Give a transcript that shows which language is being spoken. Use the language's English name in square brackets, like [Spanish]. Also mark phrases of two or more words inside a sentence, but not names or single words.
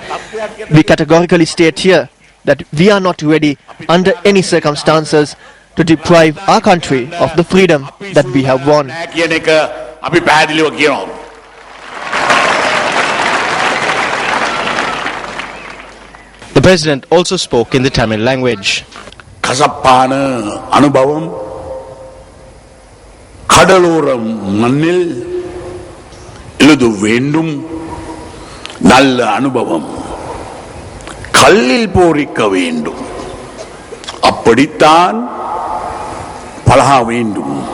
[English] We categorically state here that we are not ready under any circumstances to deprive our country of the freedom that we have won. The President also spoke in the Tamil language. [Tamil] கசப்பான அனுபவம் கடலோரம் மண்ணில் எழுது வேண்டும் நல்ல அனுபவம் கல்லில் போரிக்க வேண்டும் அப்படித்தான் பழக வேண்டும்